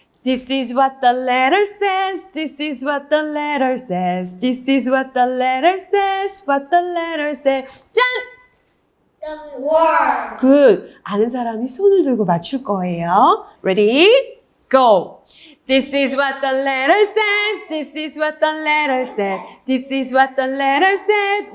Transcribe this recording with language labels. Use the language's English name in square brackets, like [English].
[English] This is what the letter says. This is what the letter says. This is what the letter says. What the letter says. 짠! W. Word. Good. [Korean] 아는 사람이 손을 들고 맞출 거예요. [English] Ready? Go. This is what the letter says. This is what the letter said. This is what the letter said.